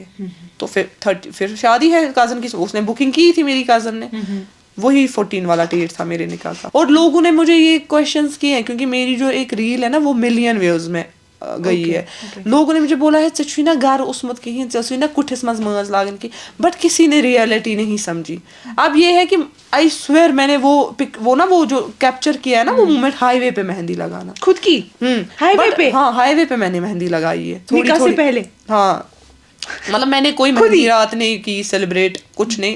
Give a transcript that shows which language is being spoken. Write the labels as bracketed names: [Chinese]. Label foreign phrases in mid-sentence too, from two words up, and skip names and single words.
[Hindi] तो फिर शादी है कजन की. उसने बुकिंग की थी मेरी कजन ने. वही 14 वाला डेट था मेरे निकाह का. और लोगों ने मुझे ये क्वेश्चंस किए हैं क्योंकि मेरी जो एक रील है ना वो [English] million views [Hindi] में गई है. लोगों ने मुझे बोला है [Kashmiri] चुना घर उसमत कहीं चुना कुठिस मज मज लागन की. [Hindi] बट किसी ने रियलिटी नहीं समझी. अब ये है कि [English] I swear [Hindi] मैंने वो ना वो जो कैप्चर किया है ना वो [English] moment highway [Hindi] पे मेहंदी लगाना खुद की. हाईवे पे? हाँ हाईवे पे मैंने मेहंदी लगाई है निकाह से पहले. हाँ मतलब मैंने कोई मेहंदी रात नहीं की सेलिब्रेट कुछ नहीं.